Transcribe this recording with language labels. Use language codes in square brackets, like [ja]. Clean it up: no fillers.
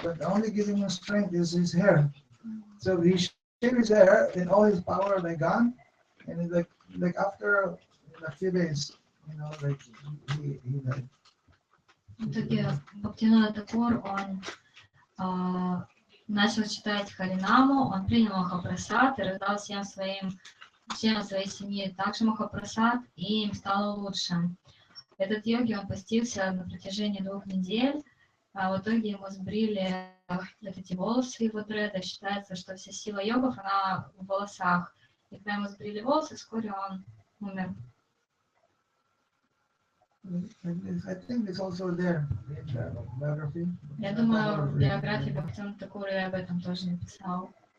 [en] But the only giving him strength is his hair. So he shaved his hair, and all his power like gone, and it's like after a few days, you know, like he died. [ru] В итоге Бхактивинода Тхакур, он начал читать Харинаму, он принял Махапрасад и раздал всем членам своей семьи также Махапрасад, и им стало лучше. Этот йоги, он постился на протяжении 2 недель, а в итоге ему сбрили вот эти волосы его дреда. Считается, что вся сила йогов, она в волосах. И когда ему сбрили волосы, вскоре он умер. [en] I think it's also there in the biography. [ru] Я думаю, в биографии Бхактивиноды Тхакура я об этом тоже написал.